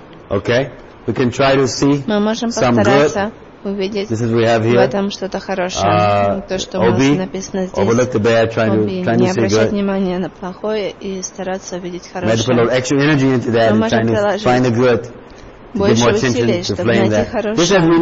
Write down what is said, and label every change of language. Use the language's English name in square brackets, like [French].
[English] Okay. We can try to see [Russian] мы можем постараться увидеть [English] this is we have here. [Russian] В этом что-то хорошее. То, что OB, у нас написано здесь. [English] Overlook the bad, trying to, trying [Russian] не [English] to [Russian] обращать [English] good. [Russian] Внимания на плохое и стараться увидеть хорошее. [English] We have to put a little extra energy into that and trying to find the good. [Russian] Больше усилий, чтобы найти хорошее.